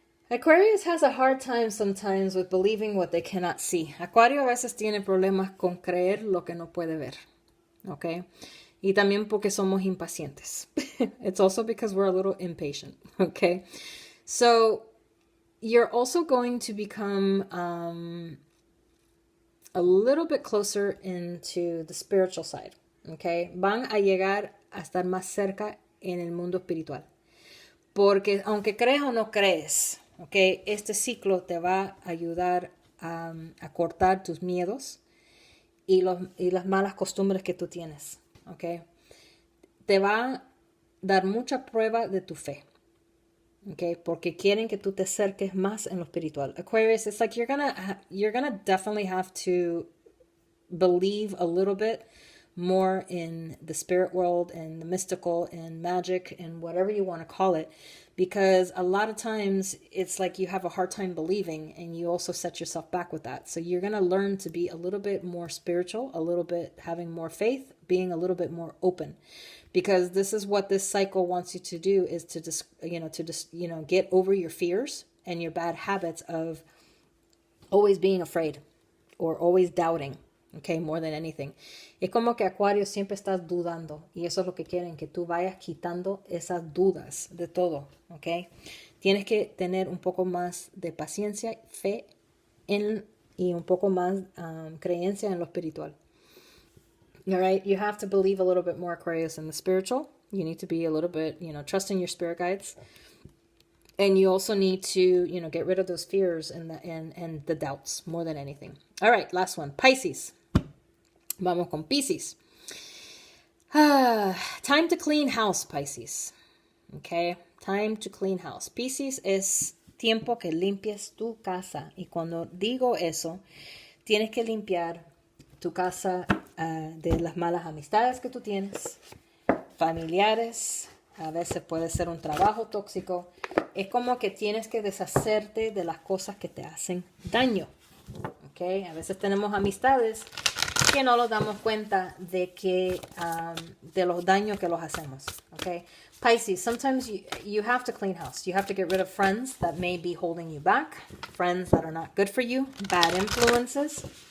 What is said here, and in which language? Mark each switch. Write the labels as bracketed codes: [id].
[en] Aquarius has a hard time sometimes with believing what they cannot see. [es] Acuario a veces tiene problemas con creer lo que no puede ver. Okay? Y también porque somos impacientes. [en] It's also because we're a little impatient. Okay? So, you're also going to become a little bit closer into the spiritual side. Okay? [es] Van a llegar a estar más cerca en el mundo espiritual. Porque aunque creas o no crees, okay, este ciclo te va a ayudar a cortar tus miedos y las malas costumbres que tú tienes. Okay. Te va a dar mucha prueba de tu fe. Okay, porque quieren que tú te acerques más en lo espiritual. [en] Aquarius, it's like you're gonna definitely have to believe a little bit more in the spirit world and the mystical and magic and whatever you want to call it, because a lot of times it's like you have a hard time believing and you also set yourself back with that. So you're going to learn to be a little bit more spiritual, a little bit having more faith, being a little bit more open, because this is what this cycle wants you to do, is to just get over your fears and your bad habits of always being afraid or always doubting. Okay, more than anything. [es] Es como que Acuario siempre estás dudando y eso es lo que quieren, que tú vayas quitando esas dudas de todo, okay? Tienes que tener un poco más de paciencia, fe y un poco más creencia en lo espiritual. [en] All right, you have to believe a little bit more, Aquarius, in the spiritual. You need to be a little bit, trusting your spirit guides. And you also need to, get rid of those fears and the doubts more than anything. All right, last one, Pisces. [es] Vamos con Pisces. [en] Time to clean house, Pisces. Okay, time to clean house. [es] Pisces es tiempo que limpies tu casa. Y cuando digo eso, tienes que limpiar tu casa de las malas amistades que tú tienes, familiares, a veces puede ser un trabajo tóxico. Es como que tienes que deshacerte de las cosas que te hacen daño. Okay? A veces tenemos amistades que no nos damos cuenta de que de los daños que los hacemos. [en] Okay? Pisces, sometimes you have to clean house. You have to get rid of friends that may be holding you back, friends that are not good for you, bad influences.